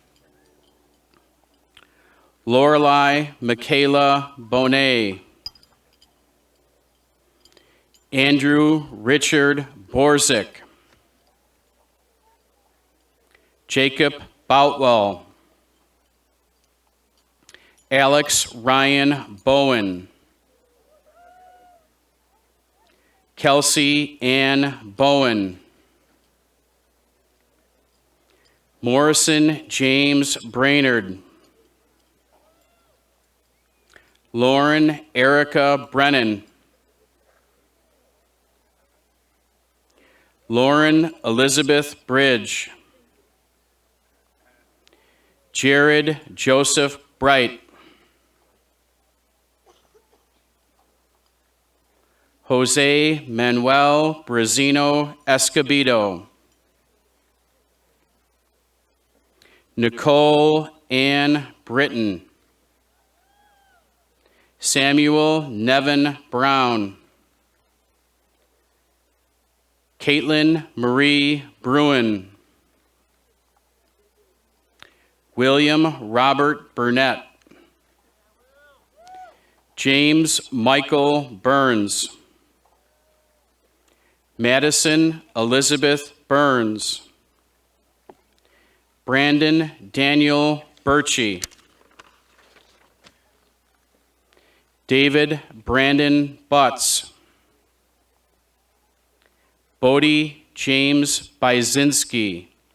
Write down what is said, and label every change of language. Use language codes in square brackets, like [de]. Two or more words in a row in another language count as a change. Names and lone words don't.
[en] Lorelei Michaela Bonet. Andrew Richard Borzik. Jacob Boutwell. Alex Ryan Bowen. Kelsey Ann Bowen. Morrison James Brainerd. Lauren Erica Brennan. Lauren Elizabeth Bridge. Jared Joseph Bright. Jose Manuel Brazino Escobedo. Nicole Ann Britton. Samuel Nevin Brown. Caitlin Marie Bruin. William Robert Burnett. James Michael Burns. Madison Elizabeth Burns. Brandon Daniel Birchie. David Brandon Butts. Bodie James Byzinski.